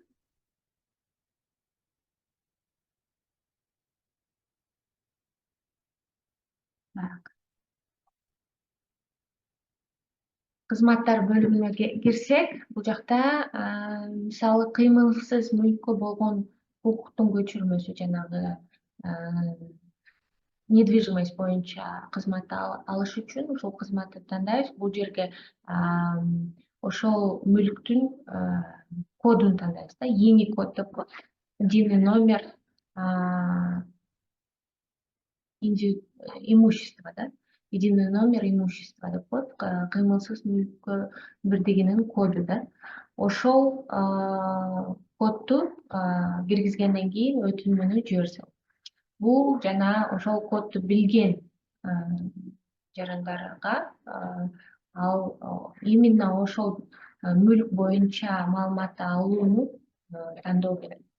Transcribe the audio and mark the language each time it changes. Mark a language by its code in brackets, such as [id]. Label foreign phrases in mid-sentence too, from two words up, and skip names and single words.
[ky] Кызматтар бөлүмүнө кирсек, бул жакта мисалы кыймылсыз мүлккө болгон укуктун көчүрмөсү, жанагы недвижимость боюнча кызмат алыш үчүн ушул кызматты тандайбыз. Бул жерге ошол мүлктүн кодун тандайбыз да, ИНИ код деп коет. [ru] Единый номер имущества, да? Единый номер имущества [ky] деп коет, кыймылсыз мүлккө бирдигинин коду, да. Ошол кодду киргизгенден кийин өтүнмөнү жиберсек. Бул жана ошол кодду билген жарандарга ал именно ошол мүлк боюнча маалыматты алууну тандоо керек.